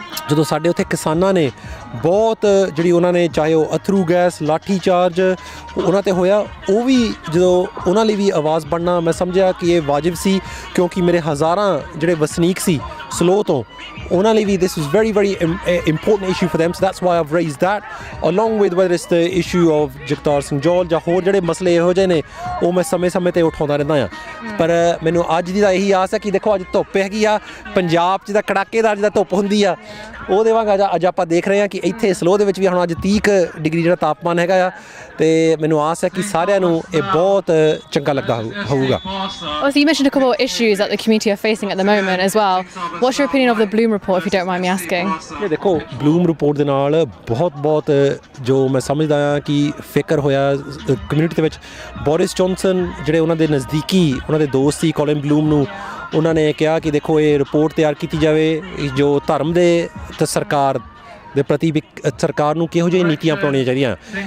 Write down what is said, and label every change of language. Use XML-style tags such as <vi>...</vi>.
<pa>ਜਦੋਂ ਸਾਡੇ ਉੱਥੇ ਕਿਸਾਨਾਂ ਨੇ ਬਹੁਤ ਜਿਹੜੀ ਉਹਨਾਂ ਨੇ ਚਾਹੇ ਉਹ ਅਥਰੂ ਗੈਸ ਲਾਠੀ ਚਾਰਜ ਉਹਨਾਂ 'ਤੇ ਹੋਇਆ, ਉਹ ਵੀ ਜਦੋਂ ਉਹਨਾਂ ਲਈ ਵੀ ਆਵਾਜ਼ ਬਣਨਾ ਮੈਂ ਸਮਝਿਆ ਕਿ ਇਹ ਵਾਜਿਬ ਸੀ, ਕਿਉਂਕਿ ਮੇਰੇ ਹਜ਼ਾਰਾਂ ਜਿਹੜੇ ਵਸਨੀਕ ਸੀ ਸਲੋ ਤੋਂ, ਉਹਨਾਂ ਲਈ ਵੀ</pa> <en>this is very important issue for them, so that's why I've raised that along with whether it's the issue of</en> <pa>Jagtar Singh ਜੌਲ ਜਾਂ ਹੋਰ ਜਿਹੜੇ ਮਸਲੇ ਇਹੋ ਜਿਹੇ ਨੇ ਉਹ ਮੈਂ ਸਮੇਂ-ਸਮੇਂ 'ਤੇ ਉਠਾਉਂਦਾ ਰਹਿੰਦਾ ਹਾਂ। ਪਰ ਮੈਨੂੰ ਅੱਜ ਦੀ ਤਾਂ ਇਹੀ ਆਸ ਹੈ ਕਿ ਦੇਖੋ ਅੱਜ ਧੁੱਪ ਹੈਗੀ ਆ ਪੰਜਾਬ 'ਚ, ਤਾਂ ਕੜਾਕੇਦਾਰ ਜਿੱਦਾਂ ਧੁੱਪ ਹੁੰਦੀ ਆ ਉਹਦੇ ਵਾਂਗ ਅੱਜ ਆਪਾਂ ਦੇਖ ਰਹੇ ਹਾਂ ਕਿ ਇੱਥੇ ਸਲੋ ਦੇ ਵਿੱਚ ਵੀ ਹੁਣ ਅੱਜ 30 ਡਿਗਰੀ ਜਿਹੜਾ ਤਾਪਮਾਨ ਹੈਗਾ ਆ, ਤੇ ਮੈਨੂੰ ਆਸ ਹੈ ਕਿ ਸਾਰਿਆਂ ਨੂੰ ਇਹ ਬਹੁਤ ਚੰਗਾ ਲੱਗਦਾ ਹੋਊਗਾ।</pa> <en>Also, you mentioned a couple of issues that the community are facing at the moment as well. What's your opinion of the Bloom report, if you don't mind me asking?</en> <pa>ਇਹ ਦੇਖੋ ਬਲੂਮ ਰਿਪੋਰਟ ਦੇ ਨਾਲ ਬਹੁਤ ਜੋ ਮੈਂ ਸਮਝਦਾ ਹਾਂ ਕਿ ਫਿਕਰ ਹੋਇਆ ਕਮਿਊਨਿਟੀ ਦੇ ਵਿੱਚ। ਬੋਰਿਸ ਜੌਨਸਨ ਜਿਹੜੇ ਉਹਨਾਂ ਦੇ ਨਜ਼ਦੀਕੀ ਉਹਨਾਂ ਦੇ ਦੋਸਤ ਸੀ ਕੋਲਿਨ ਬਲੂਮ ਨੂੰ, ਉਹਨਾਂ ਨੇ ਕਿਹਾ ਕਿ ਦੇਖੋ ਇਹ ਰਿਪੋਰਟ ਤਿਆਰ ਕੀਤੀ ਜਾਵੇ ਜੋ ਧਰਮ ਦੇ ਤੇ ਸਰਕਾਰ ਦੇ ਪ੍ਰਤੀ ਵੀ ਸਰਕਾਰ ਨੂੰ ਕਿਹੋ ਜਿਹੀ ਨੀਤੀਆਂ ਅਪਣਾਉਣੀਆਂ ਚਾਹੀਦੀਆਂ।</pa>